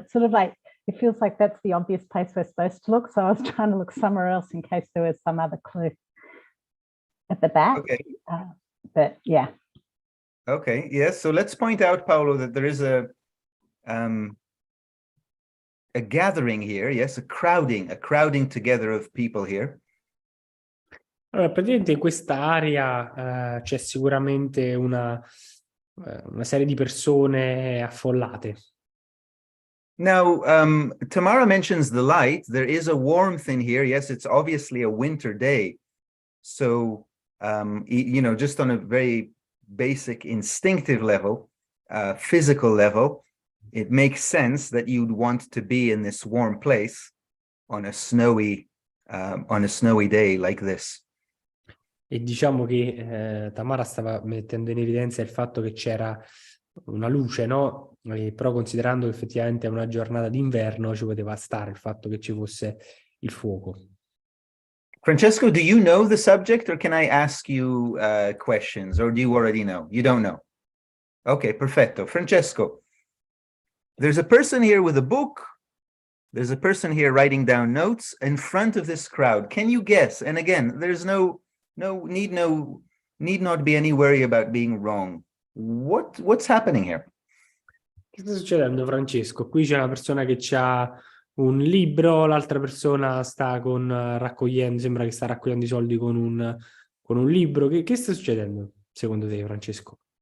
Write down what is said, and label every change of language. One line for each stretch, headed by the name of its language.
English: It's sort of like, it feels like that's the obvious place we're supposed to look. So I was trying to look somewhere else in case there was some other clue at the back. Okay. But yeah. Okay, yes. So let's point out, Paolo, that there is a gathering here, yes, a crowding together of people here.
Italian: Allora, praticamente in questa area c'è sicuramente una serie di persone affollate.
English: Now, Tamara mentions the light. There is a warmth in here. Yes, it's obviously a winter day. So, just on a very basic instinctive level, physical level, it makes sense that you'd want to be in this warm place on a snowy day like this.
Italian: E diciamo che Tamara stava mettendo in evidenza il fatto che c'era una luce, no? Però considerando che effettivamente è una giornata d'inverno, ci poteva stare il fatto che ci fosse il fuoco.
English: Francesco, do you know the subject, or can I ask you questions, or do you already know? You don't know. Okay, perfetto. Francesco, there's a person here with a book. There's a person here writing down notes in front of this crowd. Can you guess? And again, there's need not be any worry about being wrong. What's happening here?
Italian: Che sta succedendo, Francesco? Qui c'è una persona che ha un libro, l'altra persona sta sembra che sta raccogliendo i soldi con un libro. Che sta succedendo, secondo te, Francesco?